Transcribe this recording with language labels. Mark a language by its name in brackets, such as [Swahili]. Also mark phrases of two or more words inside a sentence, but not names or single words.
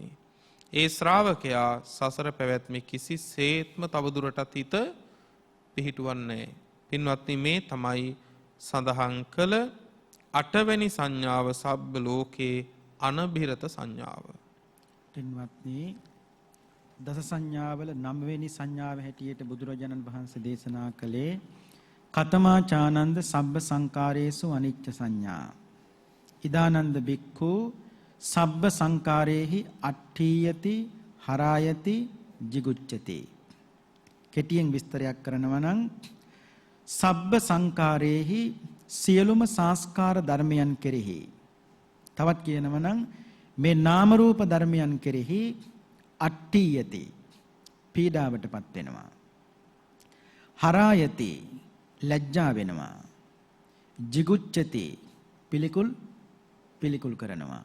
[Sinhala] ඒ ශ්‍රාවකයා සසර පැවැත්මේ කිසිසේත්ම තවදුරටත් හිත පිහිටුවන්නේ නැහැ. පින්වත්නි, මේ තමයි සඳහන් කළ 8 වෙනි සංඥාව, [Pali] සබ්බ ලෝකේ අනබිරත [Sinhala] සංඥාව. පින්වත්නි, දස සංඥාවල 9 වෙනි සංඥාව හැටියට බුදුරජාණන් වහන්සේ දේශනා කළේ [Pali] කතමා චානන්ද සබ්බ සංකාරේසු අනිච්ච සංඥා. ඉදානන්ද බික්ඛු සබ්බ සංකාරේහි අට්ඨීයති හරායති jigucchati. [Sinhala] කෙටියෙන් විස්තරයක් කරනවා නම් [Pali] සබ්බ සංකාරේහි [Sinhala] සියලුම සංස්කාර ධර්මයන් කෙරෙහි, තවත් කියනවා නම් මේ නාම රූප ධර්මයන් කෙරෙහි අට්ඨීයති පීඩාවටපත් වෙනවා, හරායති ලැජ්ජා වෙනවා, jigucchati පිළිකුල් කරනවා.